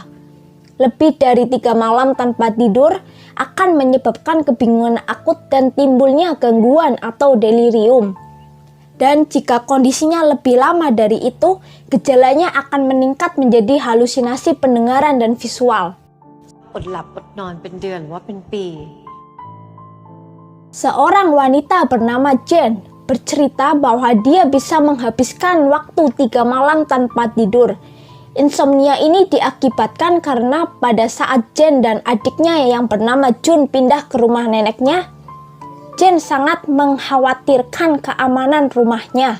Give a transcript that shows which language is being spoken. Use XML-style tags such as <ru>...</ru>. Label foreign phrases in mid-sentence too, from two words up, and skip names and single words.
<id>Lebih dari 3 malam tanpa tidur akan menyebabkan kebingungan akut dan timbulnya gangguan atau delirium. Dan jika kondisinya lebih lama dari itu, gejalanya akan meningkat menjadi halusinasi pendengaran dan visual.</id> <th>อดหลับอดนอนเป็นเดือนหรือว่าเป็นปี</th> <id>Seorang wanita bernama Jen bercerita bahwa dia bisa menghabiskan waktu 3 malam tanpa tidur. Insomnia ini diakibatkan karena pada saat Jen dan adiknya yang bernama Jun pindah ke rumah neneknya, Jen sangat mengkhawatirkan keamanan rumahnya.</id>